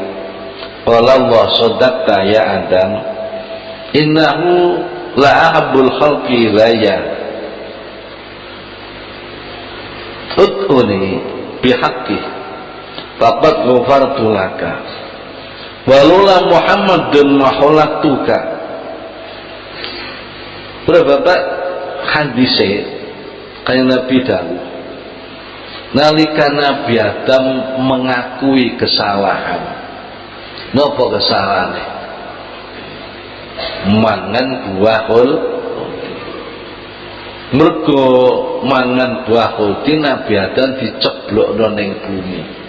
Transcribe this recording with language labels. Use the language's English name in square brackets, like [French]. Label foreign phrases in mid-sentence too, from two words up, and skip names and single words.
[Arabic] قال الله صدقت يا آدم إنه لأحب الخلق إلي ادعني بحقه فقد غفرت لك ولولا محمد ما خلقتك. [Javanese] Bapak hadise kaya Nabi dawuh nalika Nabi Adam mengakui kesalahan. Napa kesalahane? Mangan buah mergo mangan buah khuldi Nabi Adam diceblokno ning bumi.